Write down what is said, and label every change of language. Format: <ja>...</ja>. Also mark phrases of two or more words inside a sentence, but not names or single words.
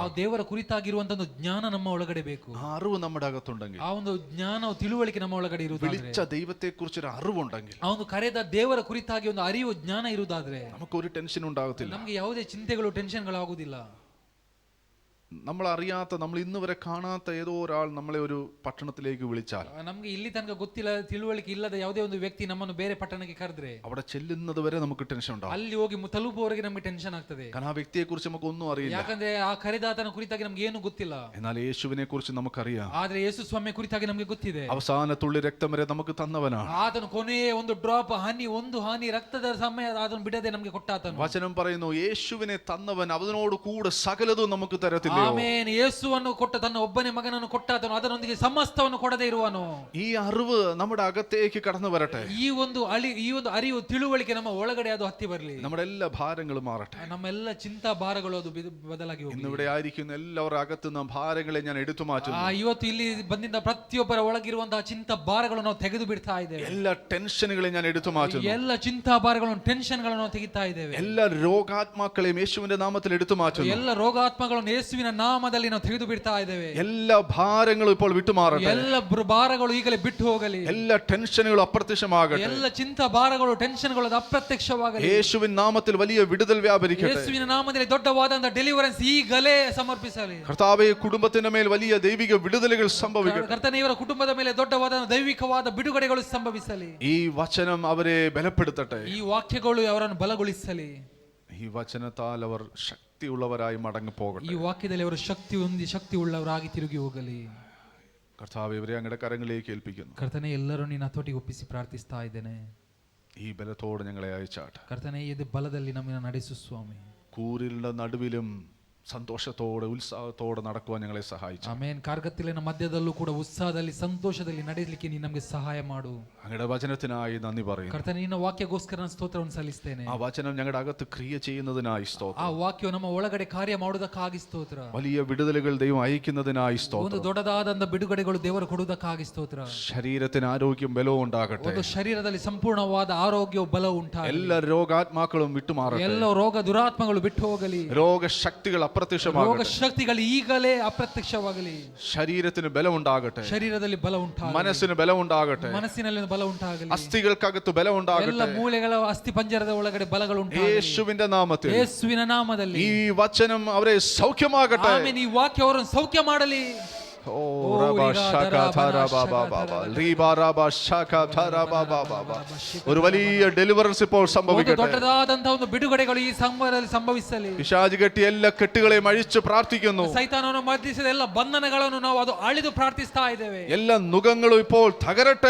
<kn>ಆ ದೇವರ ಕುರಿತಾಗಿರುವಂತ ಒಂದು ಜ್ಞಾನ ನಮ್ಮ ಒಳಗಡೆ ಬೇಕು.</kn> <ml>ആ അറിവ് നമ്മുടെ അകത്തുണ്ടെങ്കിൽ,</ml> <kn>ಆ ಒಂದು ಜ್ಞಾನ ತಿಳುವಳಿಕೆ ನಮ್ಮ ಒಳಗಡೆ ಇರುವುದಾದ್ರೆ,</kn> <ml>വിളിച്ച ദൈവത്തെ കുറിച്ചൊരു അറിവുണ്ടെങ്കിൽ,</ml> <kn>ಆ ಒಂದು ಕರೆದ ದೇವರ ಕುರಿತಾಗಿ ಒಂದು ಅರಿವು ಜ್ಞಾನ ಇರುವುದಾದ್ರೆ</kn> <ml>നമുക്കൊരു ടെൻഷൻ ഉണ്ടാകത്തില്ല.</ml> <kn>ನಮ್ಗೆ ಯಾವುದೇ ಚಿಂತೆಗಳು ಟೆನ್ಷನ್ಗಳಾಗುವುದಿಲ್ಲ.</kn> <ml>നമ്മൾ അറിയാത്ത, നമ്മൾ ഇന്ന് വരെ കാണാത്ത ഏതോ ഒരാൾ നമ്മളെ ഒരു പട്ടണത്തിലേക്ക് വിളിച്ചാൽ,</ml> <kn>ನಮ್ಗೆ ಇಲ್ಲಿ ತನಕ ಗೊತ್ತಿಲ್ಲ, ತಿಳುವಳಿಕೆ ಇಲ್ಲದ ಯಾವುದೇ ಒಂದು ವ್ಯಕ್ತಿ ನಮ್ಮನ್ನು ಬೇರೆ ಪಟ್ಟಣಕ್ಕೆ ಕರೆದ್ರೆ</kn> <ml>അവിടെ ചെല്ലുന്നത് വരെ നമുക്ക് ടെൻഷൻ ഉണ്ടാവും.</ml> <kn>ಅಲ್ಲಿ ಹೋಗಿ ತಲುಪುವವರೆಗೆ ನಮಗೆ ಟೆನ್ಷನ್ ಆಗ್ತದೆ.</kn> <ml>കാരണം ആ വ്യക്തിയെ കുറിച്ച് നമുക്ക് ഒന്നും അറിയില്ല.</ml> <kn>ಯಾಕಂದ್ರೆ ಆ ಕರೆದಾತನ ಕುರಿತಾಗಿ ನಮ್ಗೆ ಏನು ಗೊತ್ತಿಲ್ಲ.</kn> <ml>എന്നാൽ യേശുവിനെ കുറിച്ച് നമുക്കറിയാം.</ml> <kn>ಆದ್ರೆ ಯೇಸು ಸ್ವಾಮಿ ಕುರಿತಾಗಿ ನಮ್ಗೆ ಗೊತ್ತಿದೆ.</kn> <ml>അവസാന തുള്ളി രക്തം വരെ നമുക്ക് തന്നവനാണ്.</ml> <kn>ಆತನು ಕೊನೆಯ ಒಂದು ಡ್ರಾಪ್ ಒಂದು ಹಾನಿ ರಕ್ತದ ಸಮಯ ಅದನ್ನು ಬಿಡದೆ ನಮಗೆ ಕೊಟ್ಟಾತನು.</kn> <ml>വചനം പറയുന്നു, യേശുവിനെ തന്നവൻ അവനോട് കൂടെ സകലതും നമുക്ക് തരത്തില്ലയോ?</ml> <kn>ಆಮೇನ್. ಯೇಸುವನ್ನು ಕೊಟ್ಟ ತನ್ನ ಒಬ್ಬನೇ ಮಗನನ್ನು ಕೊಟ್ಟಾತನು, ಅದರೊಂದಿಗೆ ಸಮಸ್ತವನ್ನು ಕೊಡದೇ ಇರುವನು.</kn> <ml>ഈ അറിവ് നമ്മുടെ അകത്തേക്ക് കടന്നു വരട്ടെ.</ml> <kn>ಈ ಒಂದು ಅರಿವು ತಿಳುವಳಿಕೆ ನಮ್ಮ ಒಳಗಡೆ ಅದು ಹತ್ತಿ ಬರಲಿ.</kn> <ml>നമ്മുടെ എല്ലാ ഭാരങ്ങളും മാറട്ടെ.</ml> <kn>ನಮ್ಮೆಲ್ಲ ಚಿಂತಾ ಭಾರಗಳು ಅದು ಬದಲಾಗಿ ಹೋಗಲಿ.</kn> <ml>ഇന്നിവിടെ ആയിരിക്കുന്ന എല്ലാവരുടെ അകത്തുനിന്ന് ഭാരങ്ങളെ ഞാൻ എടുത്തു മാറ്റുന്നു.</ml> <kn>ಇವತ್ತು ಇಲ್ಲಿ ಬಂದಿದ್ದ ಪ್ರತಿಯೊಬ್ಬರ ಒಳಗಿರುವಂತಹ ಚಿಂತಾ ಭಾರಗಳನ್ನು ನಾವು ತೆಗೆದು ಬಿಡ್ತಾ ಇದ್ದೇವೆ.</kn> <ml>എല്ലാ ടെൻഷനുകളെയും ഞാൻ എടുത്തു മാറ്റുന്നു.</ml> <kn>ಎಲ್ಲ ಚಿಂತಾ ಭಾರಗಳನ್ನು ಟೆನ್ಷನ್ಗಳನ್ನು ನಾವು ತೆಗಿತಾ ಇದ್ದೇವೆ.</kn> <ml>എല്ലാ രോഗാത്മാക്കളെയും യേശുവിന്റെ നാമത്തിൽ എടുത്തു മാറ്റുന്നു.</ml> <kn>ಎಲ್ಲ ರೋಗಾತ್ಮಗಳನ್ನು ಯೇಸುವಿನ ಯೇಸುವಿನ ನಾಮದಲ್ಲಿ ನಾವು ತೆಗೆದು ಬಿಡ್ತಾ ಇದ್ದೇವೆ.</kn> <ml>എല്ലാ ഭാരങ്ങളും ഇപ്പോൾ വിട്ടുമാറട്ടെ.</ml> <kn>ಎಲ್ಲ ಭಾರಗಳು ಈಗಲೇ ಬಿಟ್ಟು ಹೋಗಲಿ.</kn> <ml>എല്ലാ ടെൻഷനുകളും അപ്രത്യക്ഷമാകട്ടെ.</ml> <kn>ಎಲ್ಲ ಚಿಂತ ಭಾರಗಳು ಟೆನ್ಷನ್ಗಳು ಅಪ್ರತ್ಯಕ್ಷವಾಗಲಿ.</kn> <ml>യേശുവിൻ നാമത്തിൽ വലിയ വിടുതൽ വ്യാപരിക്കട്ടെ.</ml> <kn>ಯೇಸುವಿನ ನಾಮದಲ್ಲಿ ದೊಡ್ಡವಾದಂತ ಡೆಲಿವರೆನ್ಸ್ ಈಗಲೇ ಸಮರ್ಪಿಸಲಿ.</kn> <ml>കർത്താവേ, കുടുംബത്തിന്റെ മേൽ വലിയ ദൈവിക വിടുതലുകൾ സംഭവിക്കട്ടെ.</ml> <kn>ಕರ್ತನೇ, ಇವರ ಕುಟುಂಬದ ಮೇಲೆ ದೊಡ್ಡವಾದ ದೈವಿಕವಾದ ಬಿಡುಗಡೆಗಳು ಸಂಭವಿಸಲಿ.</kn> <ml>ഈ വചനം അവരെ ബലപ്പെടുത്തട്ടെ.</ml> <kn>ಈ ವಾಕ್ಯಗಳು ಅವರನ್ನು ಬಲಗೊಳಿಸಲಿ.</kn> <ml>ഈ വചനത്താൽ അവർ ശക്തിയുള്ളവരായി മടങ്ങി പോകട്ടെ.</ml> <kn>ಈ ವಾಕ್ಯದಲ್ಲಿ ಅವರು ಶಕ್ತಿ ಉಳ್ಳವರಾಗಿ ತಿರುಗಿ ಹೋಗಲಿ.</kn> <ml>കർത്താവേ, ഇവരെ അങ്ങയുടെ കരങ്ങളിലേക്ക് ഏൽപ്പിക്കുന്നു.</ml> <kn>ಕರ್ತನೇ, ಎಲ್ಲರೂ ನಿನ್ನ ಹತೋಟಿಗೆ ಒಪ್ಪಿಸಿ ಪ್ರಾರ್ಥಿಸ್ತಾ ಇದ್ದೇನೆ.</kn> <ml>ഈ ബലത്തോടെ ഞങ്ങളെ അയച്ചാട്ടെ.</ml> <kn>ಕರ್ತನೇ, ಇದು ಬಲದಲ್ಲಿ ನಮ್ಮನ್ನು ನಡೆಸು ಸ್ವಾಮಿ.</kn> <ml>കൂരിലുടെ നടുവിലും സന്തോഷത്തോടെ ഉത്സാഹത്തോടെ നടക്കുവാൻ ഞങ്ങളെ സഹായിച്ചു.</ml> <kn>ಆಮೆನ್. ಕಾರ್ಗತ್ತಲಿನ ಮಧ್ಯದಲ್ಲೂ ಕೂಡ ಉತ್ಸಾಹದಲ್ಲಿ ಸಂತೋಷದಲ್ಲಿ ನಡೆಯಲಿಕ್ಕೆ ನೀನು ನಮಗೆ ಸಹಾಯ ಮಾಡು.</kn> <ml>അങ്ങയുടെ വചനത്തിനായി നന്ദി പറയുന്നു.</ml> <kn>ಕರ್ತನೇ, ನಿನ್ನ ವಾಕ್ಯಗೋಸ್ಕರ ನಾನು ಸ್ತೋತ್ರವನ್ನು ಸಲ್ಲಿಸ್ತೇನೆ.</kn> <ml>ആ വചനം ഞങ്ങളുടെ അകത്ത് ക്രിയ ചെയ്യുന്നതിനായി സ്തോത്രം.</ml> <kn>ಆ ವಾಕ್ಯವು ನಮ್ಮ ಒಳಗಡೆ ಕಾರ್ಯ ಮಾಡುವುದಕ್ಕಾಗಿ ಸ್ತೋತ್ರ.</kn> <ml>വലിയ വിടുതലുകൾ ദൈവം അയക്കുന്നതിനായി</ml> <kn>ಒಂದು</kn> <ml>സ്തോത്രം.</ml> <kn>ದೊಡ್ಡದಾದಂತ ಬಿಡುಗಡೆಗಳು ದೇವರು ಕೊಡುವುದಕ್ಕಾಗಿ ಸ್ತೋತ್ರ.</kn> <ml>ശരീരത്തിന് ആരോഗ്യം ബലവും ഉണ്ടാകട്ടെ.</ml> <kn>ಒಂದು ಶರೀರದಲ್ಲಿ ಸಂಪೂರ್ಣವಾದ ಆರೋಗ್ಯ ಬಲವು ಉಂಟಾಗಲಿ.</kn> <ml>എല്ലാ രോഗാത്മാക്കളും വിട്ടുമാറട്ടെ.</ml> <kn>ಎಲ್ಲ ರೋಗ ದುರಾತ್ಮಗಳು ಬಿಟ್ಟು ಹೋಗಲಿ.</kn> <ml>രോഗശക്തികൾ അപ്രത്യക്ഷമാകട്ടെ.</ml> <kn>ಶಕ್ತಿಗಳು ಈಗಲೇ ಅಪ್ರತ್ಯಕ್ಷವಾಗಲಿ.</kn> <ml>ശരീരത്തിന് ബലമുണ്ടാകട്ടെ.</ml> <kn>ಶರೀರದಲ್ಲಿ ಬಲ ಉಂಟಾಗಲಿ.</kn> <ml>മനസ്സിന് ബലമുണ്ടാകട്ടെ.</ml> <kn>ಮನಸ್ಸಿನಲ್ಲಿ ಬಲ ಉಂಟಾಗಲಿ.</kn> <ml>അസ്ഥികൾക്കകത്ത് ബലമുണ്ടാകട്ടെ.</ml> <kn>ಎಲ್ಲ ಮೂಳೆಗಳ ಅಸ್ಥಿ ಪಂಜರದ ಒಳಗಡೆ ಬಲಗಳು ಉಂಟಾಗಲಿ.</kn> <ml>യേശുവിന്റെ നാമത്തിൽ,</ml> <kn>ಯೇಸುವಿನ ನಾಮದಲ್ಲಿ</kn> <ml>ഈ വചനം അവരെ സൗഖ്യമാകട്ടെ.</ml> <kn>ಆಮೆನ್. ಈ ವಾಕ್ಯ ಅವರನ್ನು ಸೌಖ್ಯ ಮಾಡಲಿ.</kn> <ml>ഒരു വലിയ ഡെലിവറൻസ് ഇപ്പോൾ സംഭവിക്കട്ടെ.</ml> <kn>ದೊಡ್ಡದಾದಂತಹ ಒಂದು ಬಿಡುಗಡೆಗಳು ಈ ಸಮಯದಲ್ಲಿ ಸಂಭವಿಸಲಿ.</kn> <ml>പിശാച് കെട്ടിയ എല്ലാ കെട്ടുകളെയും അഴിച്ചു പ്രാർത്ഥിക്കുന്നു.</ml> <kn>ಸೈತಾನನು ಮರ್ದಿಸಿದ ಎಲ್ಲ ಬಂಧನಗಳನ್ನು ನಾವು ಅದು ಅಳಿದು ಪ್ರಾರ್ಥಿಸ್ತಾ ಇದ್ದೇವೆ.</kn> <ml>എല്ലാ നുകങ്ങളും ഇപ്പോൾ തകരട്ടെ.</ml>